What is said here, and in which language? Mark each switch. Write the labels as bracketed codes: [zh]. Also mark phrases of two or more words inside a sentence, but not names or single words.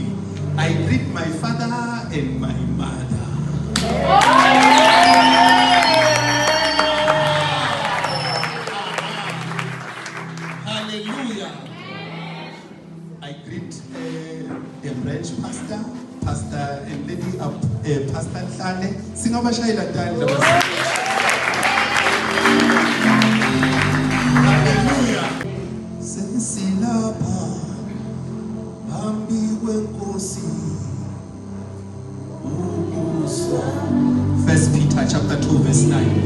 [en] I greet my father and my mother. Hallelujah. I greet the branch pastor, pastor and lady up, pastor Tlane. [ss] Singabashayela tani. Hallelujah. Sensilapha hambi kwenkosi. [en] 1 Peter chapter 2 verse 9.